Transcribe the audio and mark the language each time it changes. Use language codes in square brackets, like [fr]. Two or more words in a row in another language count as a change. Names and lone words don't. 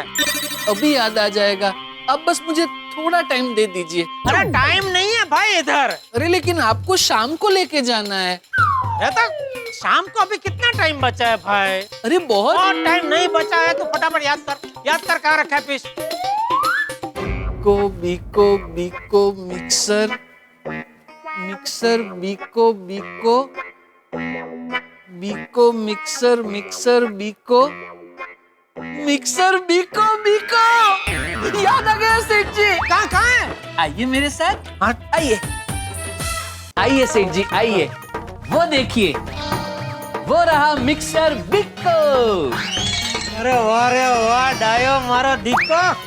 [hi] अभी याद आ जाएगा, अब बस मुझे थोड़ा टाइम दे दीजिए। अरे टाइम नहीं है भाई इधर। अरे लेकिन आपको शाम को लेके जाना है। रहता शाम को अभी कितना टाइम बचा है भाई? अरे बहुत टाइम नहीं बचा है, तो फटाफट याद कर कहाँ रखा है पीस। बीको बीको मिक्सर मिक्सर बीको बीको बीको मिक्सर मिक्सर बीको मिक्सर बीको बीको। याद आ गया सेठ जी। कहाँ है? आइए मेरे साथ, आइए आइए सेठ जी, आइए। वो देखिए, वो रहा मिक्सर बिको। अरे वाह डायो मारो दिक्को।